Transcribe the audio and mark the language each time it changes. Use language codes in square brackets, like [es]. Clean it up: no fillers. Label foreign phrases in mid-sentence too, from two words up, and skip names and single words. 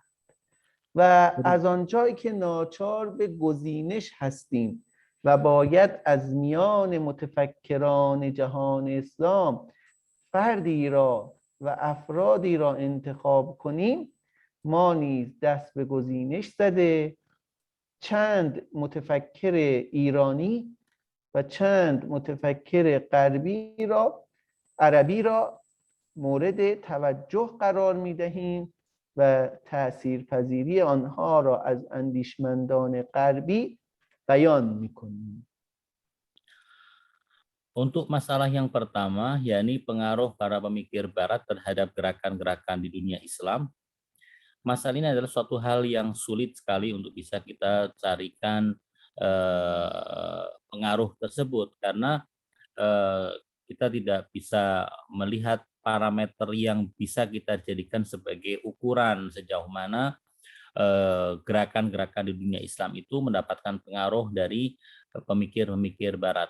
[fa] و از آنجایی که ناچار به گزینش هستیم و باید از میان متفکران جهان اسلام فردی را و افرادی را انتخاب کنیم، ما نیز دست به گزینش زده چند متفکر ایرانی و چند متفکر عربی را مورد توجه قرار می دهیم و تأثیرپذیری آنها را از اندیشمندان غربی بیان می‌کنیم. [id] Untuk masalah yang pertama, yakni pengaruh para pemikir Barat terhadap gerakan-gerakan di dunia Islam, masalah ini adalah suatu hal yang sulit sekali untuk bisa kita carikan pengaruh tersebut, karena kita tidak bisa melihat parameter yang bisa kita jadikan sebagai ukuran sejauh mana gerakan-gerakan di dunia Islam itu mendapatkan pengaruh dari pemikir-pemikir Barat.